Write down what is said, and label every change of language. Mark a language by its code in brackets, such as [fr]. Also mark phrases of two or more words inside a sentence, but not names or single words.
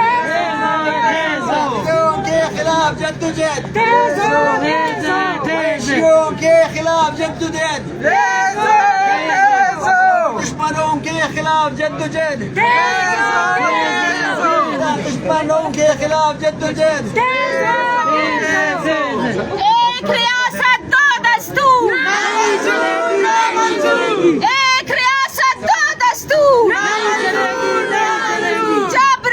[sd] خلاف جدجد ويشيون كي خلاف جدجد دشمنون كي خلاف جدجد دشمنون كي خلاف جدجد [ur] ایک ریاست دو دستور ایک ریاست دو دستور جبر